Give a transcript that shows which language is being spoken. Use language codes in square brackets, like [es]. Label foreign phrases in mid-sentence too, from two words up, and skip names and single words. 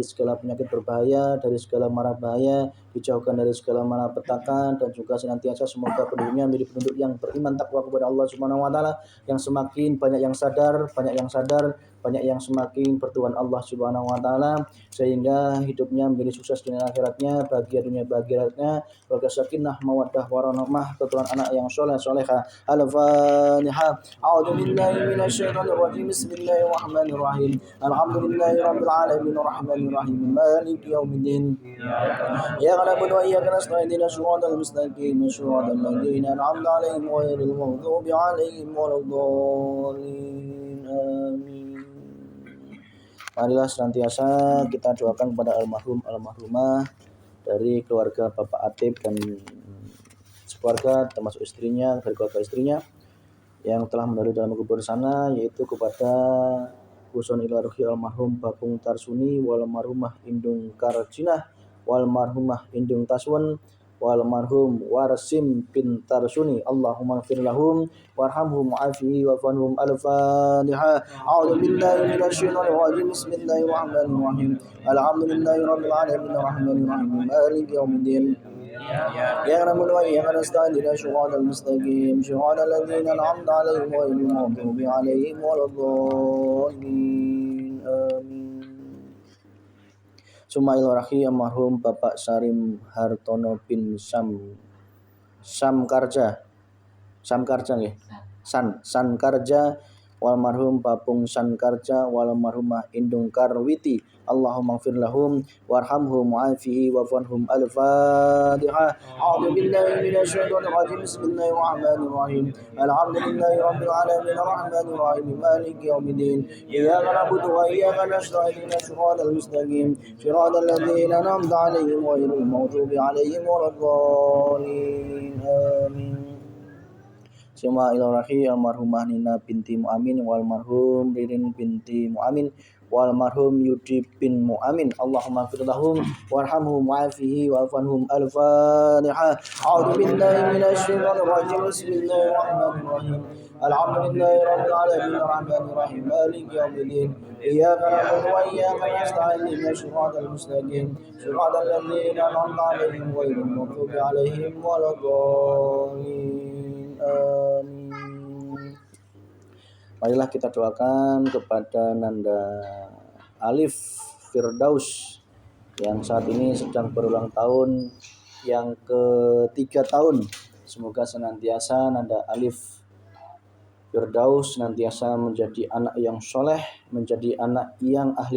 [id] segala penyakit berbahaya, dari segala mara bahaya, dijauhkan dari segala malapetaka, dan juga senantiasa semoga penduduknya menjadi penduduk yang beriman takwa kepada Allah [ar] سبحانه وتعالى, [id] yang semakin banyak yang sadar, banyak yang semakin bertuhan Allah Subhanahu wa taala sehingga hidupnya menjadi sukses dunia akhiratnya, bahagia dunia bahagia akhiratnya, keluarga [ar] سكينة، مودة ورحمة, [id] keturunan anak yang soleh solehah. Al-Fatihah. [ar] أعوذ بالله من الشيطان الرجيم. بسم الله الرحمن الرحيم. الحمد لله رب العالمين الرحمن الرحيم مالك يوم الدين. إياك نعبد وإياك نستعين اهدنا الصراط المستقيم صراط الذين أنعمت عليهم غير المغضوب عليهم ولا الضالين. [id] Amin. Marilah senantiasa kita doakan kepada almarhum almarhumah dari keluarga Bapak Atib dan sekeluarga termasuk istrinya, dari keluarga istrinya yang telah mendahului dalam kubur sana, yaitu kepada Huson [ar] إلى روح المرحوم [id] Babung Tarsuni [ar] والمرحومة [id] Indung Karjinah [ar] والمرحومة [id] Indung Taswan [ar] والمرحوم [id] Warsim bin Tarsuni. [ar] اللهم اغفر لهم وارحمهم وعافهم واعف عنهم. Al-Fatihah. أعوذ بالله من الشيطان الرجيم. بسم الله الرحمن الرحيم. الحمد لله رب العالمين الرحمن الرحيم مالك يوم الدين. إياك نعبد وإياك نستعين اهدنا الصراط المستقيم صراط الذين أنعمت عليهم غير المغضوب عليهم ولا الضالين. Amin. ثم إلى روح المرحوم [id] Bapak Sarim Hartono bin Samkarja nggih. [ar] Sankarja wal marhum Babung Sankarja wal marhumah Indung Karwiti. اللهم اغفر لهم وارحمهم وعافهم واعف عنهم. Al-Fatihah. أعوذ بالله من الشيطان الرجيم. بسم الله الرحمن الرحيم. الحمد لله رب العالمين الرحمن الرحيم مالك يوم الدين. إياك نعبد وإياك نستعين اهدنا الصراط المستقيم صراط الذين أنعمت عليهم غير المغضوب عليهم ولا الضالين. Amin. ثم إلى المرحومة Nina بنت Mu'amin والمرحوم Ririn بنت Mu'amin والمرحوم Yudi بن Mu'amin. اللهم اغفر لهم وارحمهم وعافهم واعف عنهم. Al-Fatihah. أعوذ بالله من الشيطان الرجيم. بسم الله الرحمن الرحيم. الحمد لله رب العالمين الرحمن الرحيم مالك يوم الدين. إياك نعبد وإياك نستعين اهدنا الصراط المستقيم صراط الذين أنعمت عليهم غير المغضوب عليهم ولا الضالين. Amin. [id] Marilah kita doakan kepada Nanda Alif Firdaus yang saat ini sedang berulang tahun yang ke-3 tahun. Semoga senantiasa Nanda Alif Firdaus senantiasa menjadi anak yang soleh, menjadi anak yang ahli